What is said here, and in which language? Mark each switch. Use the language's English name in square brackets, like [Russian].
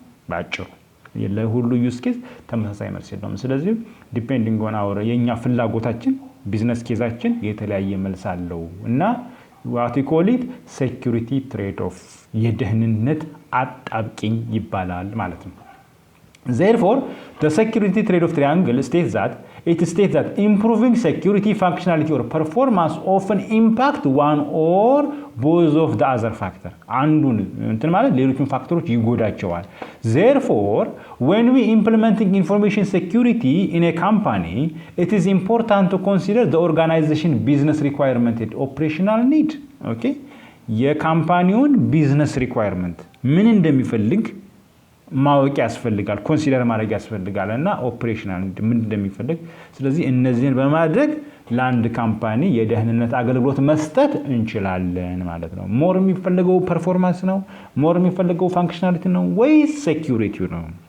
[Amharic] ባጭሩ። ለሁሉ ዩዝ ኬዝ ተመሳሳይ መልስ የለውም። ስለዚህ ዲፔንዲንግ ኦን አወር የኛ ፍላጎታችን ቢዝነስ ኬዛችን የተለያየ መልስ አለው [English] እና what we call it security trade off [Amharic] የደህንነት አጣብቂኝ ይባላል ማለት ነው። [English] Therefore, the security trade-off triangle states that improving security functionality or performance often impact one or both of the other factor. [Amharic] አንዱን እንትን ማለት ሌሎችን ፋክተሮች ይጎዳቸዋል። [English] Therefore, when we implementing information security in a company, it is important to consider the organization business requirement and operational need. Okay? [Amharic] የካምፓኒውን ቢዝነስ ሪኳየርመንት ምን እንደሚፈልግ ማወቅ ያስፈልጋል፣ ኮንሲደር ማድረግ ያስፈልጋል እና ኦፕሬሽናል ምን እንደሚፈልግ። ስለዚህ እነዚህን በማድረግ ለአንድ ካምፓኒ የደህንነት አገልግሎት መስጠት እንችላለን ማለት ነው። ሞር የሚፈልገው ፐርፎርማንስ ነው፣ ሞር የሚፈልገው ፋንክሽናሊቲ ነው ወይስ ሴኩሪቲ ነው?